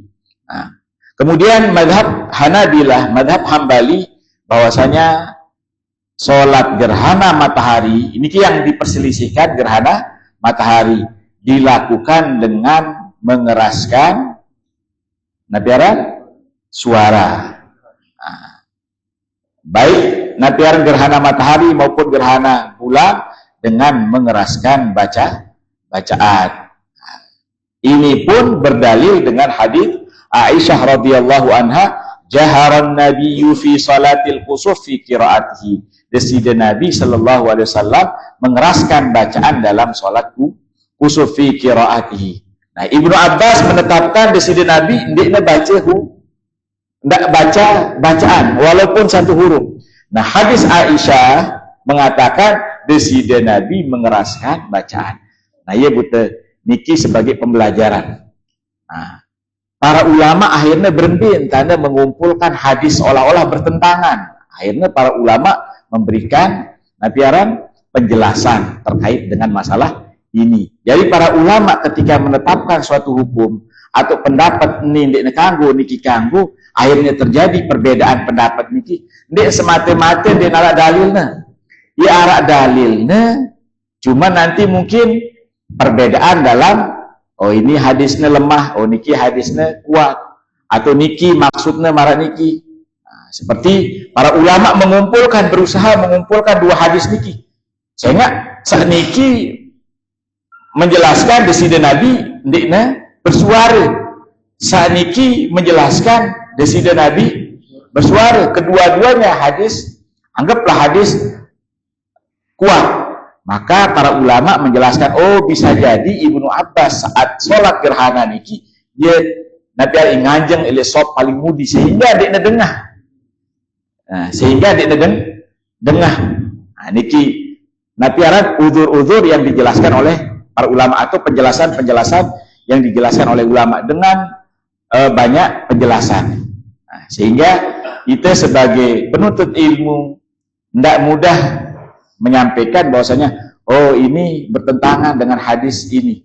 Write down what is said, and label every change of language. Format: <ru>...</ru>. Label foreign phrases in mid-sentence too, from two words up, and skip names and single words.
<id>Nah, kemudian madhab Hanabilah, madhab Hambali, bahwasanya sholat gerhana matahari, ini yang diperselisihkan gerhana matahari, dilakukan dengan mengeraskan nabiaran suara. Nah, baik nabiaran gerhana matahari maupun gerhana bulan dengan mengeraskan bacaan. Nah, ini pun berdalil dengan hadis Aisyah radhiyallahu anha,</id> <ar>jaharan nabiyyu fi salatil khusuf fi qiraatihi.</ar> <id>Deside Nabi</id> <ar>sallallahu alaihi wasallam</ar> <id>mengeraskan bacaan dalam salat khusuf</id> <ar>fi qiraatihi.</ar> <id>Nah, Ibnu Abbas menetapkan deside Nabi ndekna ndak baca bacaan walaupun satu huruf. Nah, hadis Aisyah mengatakan deside Nabi mengeraskan bacaan.</id> <sas>Nah, iya buta niki sebagai pembelajaran.</sas> <id>Nah, para ulama akhirnya berhenti tanda mengumpulkan hadis seolah-olah bertentangan. Akhirnya para ulama memberikan nabiaran penjelasan terkait dengan masalah ini. Jadi para ulama ketika menetapkan suatu hukum atau pendapat ini</id> <sas>ndek kanggo niki kanggo,</sas> <id>akhirnya terjadi perbedaan pendapat niki ndek semata-mata</id> <sas>ndek arak dalilna. Ya arak dalilna,</sas> <id>cuma nanti mungkin perbedaan dalam oh ini hadisnya lemah, oh niki hadisnya kuat, atau niki maksudnya marah niki. Nah, seperti para ulama berusaha mengumpulkan 2 hadis niki, sehingga saat niki menjelaskan deside Nabi ndekna bersuara, saat niki menjelaskan deside Nabi bersuara. Kedua-duanya hadis, anggaplah hadis kuat. Maka para ulama menjelaskan, oh bisa jadi Ibnu Abbas saat sholat gerhana niki dia Nabi</id> <sas>nganjeng ele sop paling mudi</sas> <id>sehingga dia dengah. Nah, sehingga dia dengah. Nah, niki Nabi aran uzur-uzur yang dijelaskan oleh para ulama atau penjelasan-penjelasan yang dijelaskan oleh ulama dengan banyak penjelasan. Nah, sehingga kita sebagai penuntut ilmu tidak mudah menyampaikan bahwasanya oh ini bertentangan dengan hadis ini.</id>